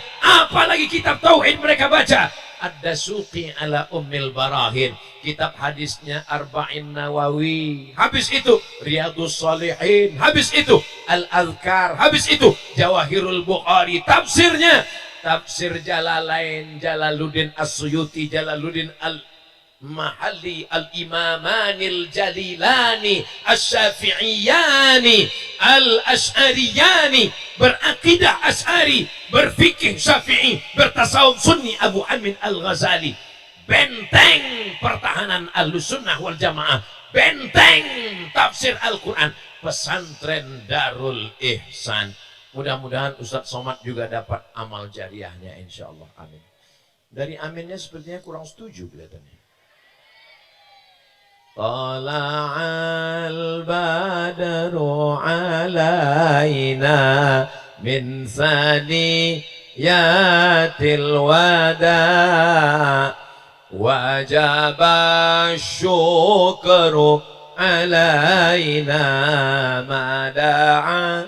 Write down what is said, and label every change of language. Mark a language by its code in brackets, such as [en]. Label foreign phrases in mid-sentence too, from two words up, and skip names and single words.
[id] Apalagi kitab Tauhid mereka baca? Ad-Dasuqi ala Ummil Barahin. Kitab hadisnya Arba'in Nawawi. Habis itu Riyadus Salihin. Habis itu Al-Azkar. Habis itu Jawahirul Bukhari. Tafsirnya Tafsir Jalalain, Jalaluddin As-Suyuti, Jalaluddin Al-Mahalli, [ar] الإمامين الجليلين الشافعيين الأشعريين, [id] berakidah Ash'ari, berfikih Syafi'i, bertasawuf Sunni Abu Amin Al-Ghazali. Benteng pertahanan [ar] أهل السنة والجماعة, [id] benteng tafsir Al-Quran, pesantren Darul Ihsan. Mudah-mudahan Ustadz Somad juga dapat amal jariahnya, [ar] إن شاء الله. [id] Amin. Dari aminnya sepertinya kurang setuju kelihatannya. [ar] طلع البدر علينا من ثنيات الوداع وجب الشكر علينا ما دعا